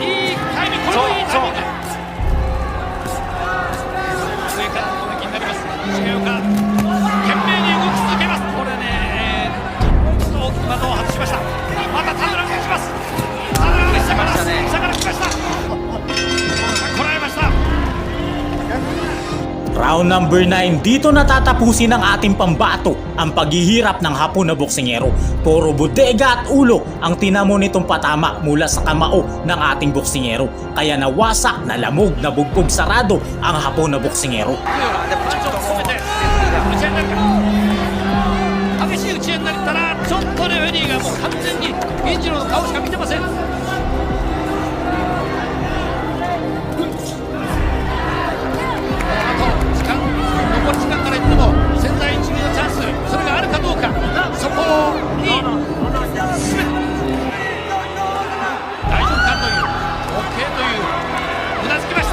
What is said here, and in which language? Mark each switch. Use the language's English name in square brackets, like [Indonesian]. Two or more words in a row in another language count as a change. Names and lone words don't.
[Japanese] いいタイミング、これもいいタイミング。上からの攻撃になります。重岡懸命に動き続けます。これね、ちょっと大きく的を外しました。また田村が来ます。田村が下から来ました。こらえました。 [English] Round number 9, [Filipino] dito natatapusin ng ating pambato ang paghihirap ng Hapon na boksingero. Puro bodega at ulo ang tinamo nitong patama mula sa kamao ng ating boksingero. Kaya nawasak, nalamog, nabugbog sarado ang Hapon na boksingero. [Japanese] 激しい打ち合いになったらちょっとレフェリーがもう完全に銀次郎の顔しか見てません。残り時間から言っても千載一遇のチャンス、それがあるかどうか、そこに進め大丈夫かという OK といううなずきました。